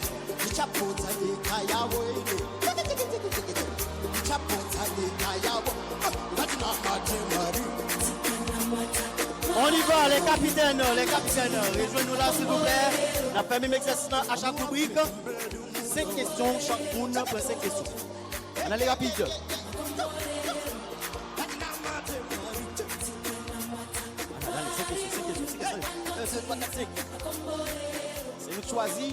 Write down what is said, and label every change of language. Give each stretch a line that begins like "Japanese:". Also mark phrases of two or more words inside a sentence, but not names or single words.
Shona: ndichapodza nyika yavo ine ndichapodza nyika yavo ngatinamate Mwari.
French: On y va, les capitaines, rejoignez-nous là s'il vous plaît. On a fait le même exercice à chaque rubrique. 5 questions, chaque monde prend 5 questions. On allait rapide. C'est nous choisi.